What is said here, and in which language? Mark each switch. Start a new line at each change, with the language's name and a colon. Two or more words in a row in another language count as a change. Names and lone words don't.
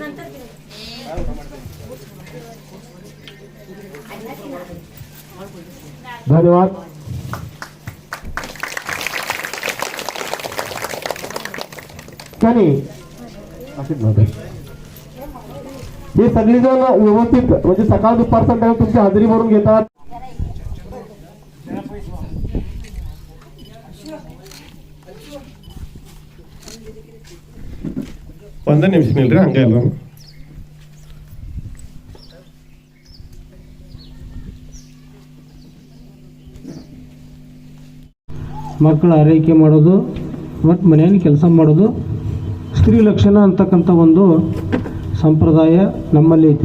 Marathi: धन्यवाद. हे सगळेजण व्यवस्थित म्हणजे सकाळ दुपार संध्याकाळ तुमची हजेरी भरून घेतात.
Kannada: ಒಂದು ನಿಮಿಷ ನಿಲ್ರಿ ಹಂಗೆ ಇಲ್ಲ ಮಕ್ಕಳ ಆರೈಕೆ ಮಾಡೋದು ಮತ್ತು ಮನೆಯಲ್ಲಿ ಕೆಲಸ ಮಾಡೋದು ಸ್ತ್ರೀ ಲಕ್ಷಣ ಅಂತಕ್ಕಂಥ ಒಂದು ಸಂಪ್ರದಾಯ ನಮ್ಮಲ್ಲಿ ಐತಿ.